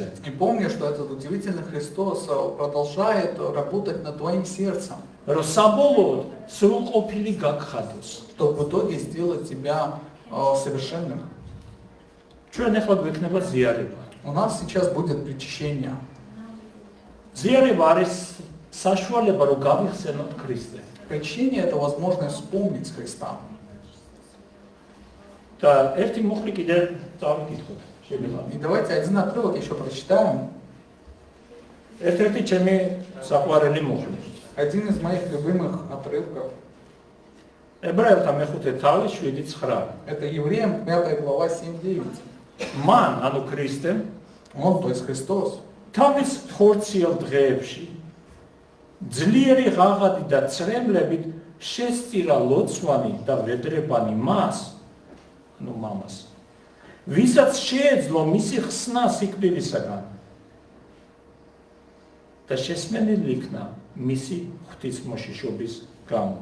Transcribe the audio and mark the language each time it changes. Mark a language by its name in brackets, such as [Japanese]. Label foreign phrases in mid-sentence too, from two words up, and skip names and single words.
[Russian] И помни, что этот удивительный Христос продолжает работать над твоим сердцем, [Georgian] რომ საბოლოოდ სრულყოფილი გაგხადოს. [Russian] чтобы в итоге сделать тебя совершенным. [Georgian] ჩვენ ახლა გვექნება ზიარება. [Russian] У нас сейчас будет причащение. [Georgian] ზიარება არის საშუალება, რომ გავიხსენოთ ქრისტე. [Russian] Причащение – это возможность вспомнить Христа. [Georgian] და ერთი მუხლი კიდე წავიკითხოთ, შეიძლება. [Russian] И давайте один отрывок еще прочитаем. [Georgian] ერთ-ერთი ჩემი საყვარელი მუხლი. [Russian] Один из моих любимых отрывков. [Georgian] ებრაელთა მეხუთე თავი 7:9. [Russian] Это Евреям 5 глава 7-9. [Georgian] მან, ანუ ქრისტემ, [Russian] Он, то есть Христос, [Georgian] თავის ხორციელ დღეებში ძლიერი ღაღადი და წრემლებით შესწირა ლოცვანი და ვედრებანი მას, ანუ მამას, ვისაც შეეძლო მისი ხსნა სიკვდილისაგან და შესმენილი იქნა მისი ღვთისმოშიშობის გამო.